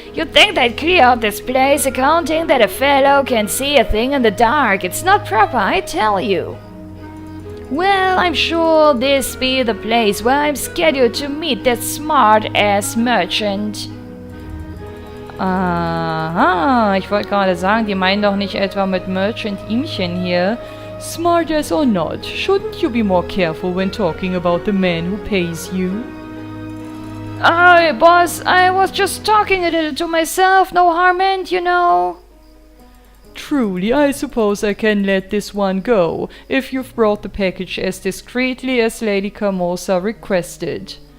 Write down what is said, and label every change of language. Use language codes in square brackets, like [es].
[en] You think they'd clear out this place, accounting that a fellow can see a thing in the dark. It's not proper, I tell you. Well, I'm sure this be the place where I'm scheduled to meet that smart-ass merchant. [de] Aha, ich wollte gerade sagen, die meinen doch nicht etwa mit Merchant Ihmchen hier. [en] Smart as or not, shouldn't you be more careful when talking about the man who pays you? Oh, boss, I was just talking a little to myself, no harm meant, you know. Truly, I suppose I can let this one go, if you've brought the package as discreetly as Lady Carmosa requested.